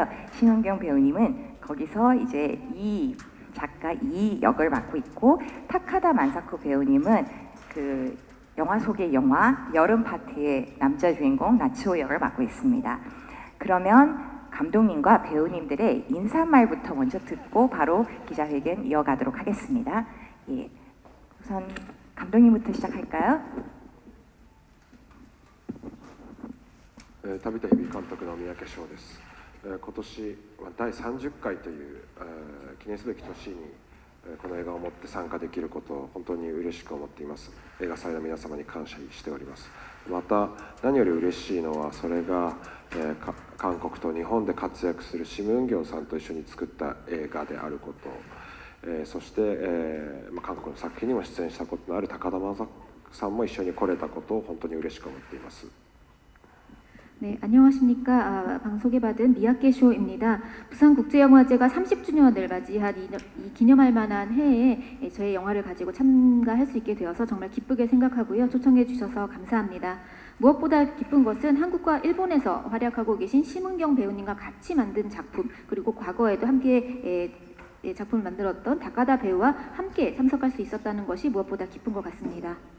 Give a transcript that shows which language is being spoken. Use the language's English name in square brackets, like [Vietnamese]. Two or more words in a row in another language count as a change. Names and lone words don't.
[Korean] 심은경 배우님은 거기서 이제 이 작가 이 역을 맡고 있고, 타카다 만사쿠 배우님은 그 영화 속의 영화 여름 파트의 남자 주인공 나츠오 역을 맡고 있습니다. 그러면 감독님과 배우님들의 인사말부터 먼저 듣고 바로 기자회견 이어가도록 하겠습니다. 예, 우선 감독님부터 시작할까요? [Japanese] 旅と日々監督の三宅翔です。今年は第30回という記念すべき年にこの映画をもって参加できることを本当に嬉しく思っています。映画祭の皆様に感謝しております。また何より嬉しいのは、それが韓国と日本で活躍するシム・ウンギョンさんと一緒に作った映画であること、そして、韓国の作品にも出演したことのある高田正さんも一緒に来れたことを本当に嬉しく思っています。 [Korean] 네, 안녕하십니까. 방송에받은 미야케쇼입니다. 부산국제영화제가 30주년을 맞이한 이 기념할 만한 해에 저의 영화를 가지고 참가할 수 있게 되어서 정말 기쁘게 생각하고요. 초청해 주셔서 감사합니다. 무엇보다 기쁜 것은 한국과 일본에서 활약하고 계신 심은경 배우님과 같이 만든 작품, 그리고 과거에도 함께 작품을 만들었던 다카다 배우와 함께 참석할 수 있었다는 것이 무엇보다 기쁜 것 같습니다.